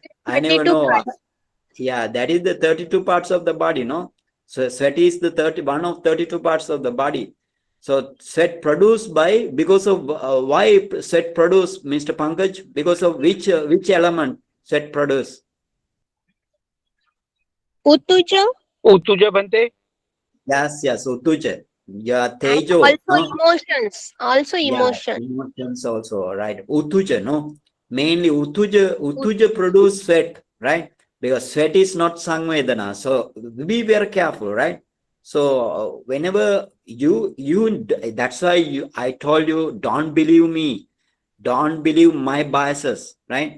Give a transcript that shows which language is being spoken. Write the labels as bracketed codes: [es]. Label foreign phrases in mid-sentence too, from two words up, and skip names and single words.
[en] I never know. Yeah, that is the 32 parts of the body, no? So sweat is the 31 of 32 parts of the body. So sweat produced by, because of why sweat produced, Mr. Pankaj? Because of which element sweat produced? Utuja. [pi] Utuja Bante. [en] Yes, utuja. Yeah, tejo. Also No? emotions. Also Yeah, emotions. emotions also, right? Utuja, no? Mainly utuja produce sweat, right? Because sweat is not samvedana. So be very careful, right? So whenever that's why I told you, don't believe me, don't believe my biases, right?